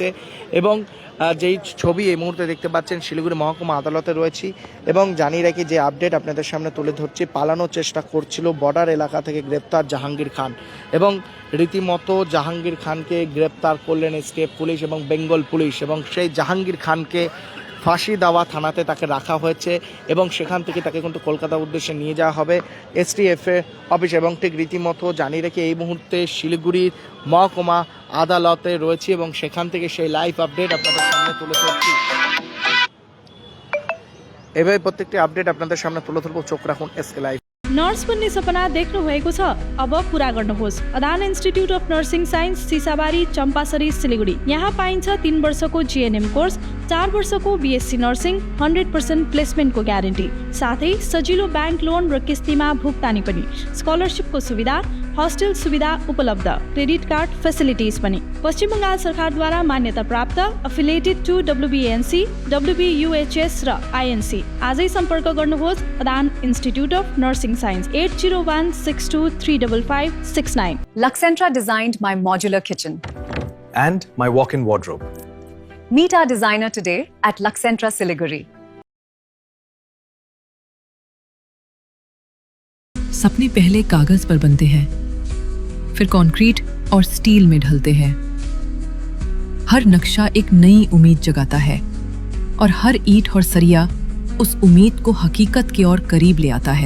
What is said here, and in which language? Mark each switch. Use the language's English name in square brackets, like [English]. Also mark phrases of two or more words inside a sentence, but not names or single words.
[Bangla] এবং যেই ছবি এই মুহূর্তে দেখতে পাচ্ছেন শিলিগুড়ি মহকুমা আদালতে রয়েছি এবং জানিয়ে রাখি যে আপডেট আপনাদের সামনে তুলে ধরছি, পালানোর চেষ্টা করছিল বর্ডার এলাকা থেকে গ্রেপ্তার জাহাঙ্গীর খান এবং রীতিমতো জাহাঙ্গীর খানকে গ্রেপ্তার করলেন এসটিএফ পুলিশ এবং বেঙ্গল পুলিশ এবং সেই জাহাঙ্গীর খানকে ফাঁসি দেওয়া থানাতে তাকে রাখা হয়েছে এবং সেখান থেকে তাকে কিন্তু কলকাতার উদ্দেশ্যে নিয়ে যাওয়া হবে এসটিএফের অফিস। এবং ঠিক রীতিমতো জানিয়ে রেখে এই মুহূর্তে শিলিগুড়ির মহকুমা আদালতে রয়েছে এবং সেখান থেকে সেই [English] live update [Bangla] আপনাদের সামনে তুলে ধরছি। এভাবে प्रत्येकটি আপডেট আপনাদের সামনে তুলে ধরব, চোখ রাখুন এসকে लाइभ। [Nepali] नर्स बन्ने सपना देख्नु भएको छ? अब पूरा गर्नुहोस्। अदान इन्स्टिट्युट अफ नर्सिङ साइन्स, सिसाबारी, चम्पासरी, सिलिगुडी। यहाँ पाइन्छ 3 वर्षको [English] GNM course, [Nepali] 4 वर्षको [English] BSc nursing, [Nepali] 100% प्लेसमेन्टको ग्यारेन्टी, साथै सजिलो [English] bank loan [Nepali] र किस्तीमा भुक्तानी पनि, स्कलरसिपको सुविधा, हस्टेल सुविधा उपलब्ध, [English] credit card facilities [Nepali] पनि। पश्चिम बङ्गाल सरकारद्वारा मान्यता प्राप्त, [English] affiliated to WBNC, [Nepali] WBUHS र INC। आजै सम्पर्क गर्नुहोस् अदान इन्स्टिट्युट अफ नर्सिङ साइन्स, 8016235569। [English] Luxentra designed my modular kitchen and my walk-in wardrobe. Meet our designer today at Luxentra Siliguri. [Hindi] सपने पहले कागज पर बनते हैं, फिर कंक्रीट और स्टील में ढलते हैं। हर नक्शा एक नई उम्मीद जगाता है और हर ईंट और सरिया उस उम्मीद को हकीकत की ओर करीब ले आता है।